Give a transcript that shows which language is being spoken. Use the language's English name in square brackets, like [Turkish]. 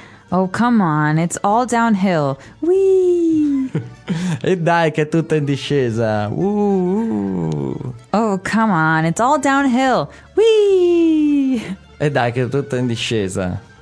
[English] Oh, come on, it's all downhill. Whee! [Italian] E dai, che è tutta in discesa. [English] Oh, come on, it's all downhill. Whee! [Italian] E dai, che è tutta in discesa.